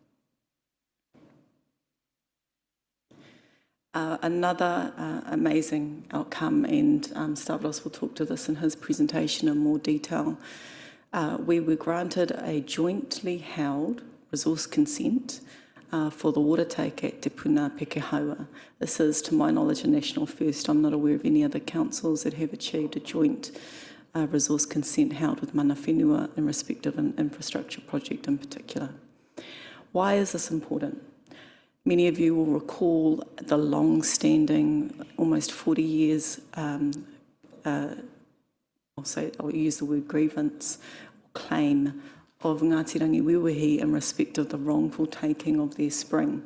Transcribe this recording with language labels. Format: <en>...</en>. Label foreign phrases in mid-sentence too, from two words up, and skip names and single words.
<en>Another amazing outcome, and Stavros will talk to this in his presentation in more detail, we were granted a jointly held resource consent for the water take at Te Puna Pekehaua. This is, to my knowledge, a national first. I'm not aware of any other councils that have achieved a joint resource consent held with</en> <mi>mana whenua</mi> <en>in respect of an infrastructure project in particular. Why is this important? Many of you will recall the long-standing, almost 40 years, I'll use the word grievance, claim of Ngāti Rangiwiwihi in respect of the wrongful taking of their spring.</en>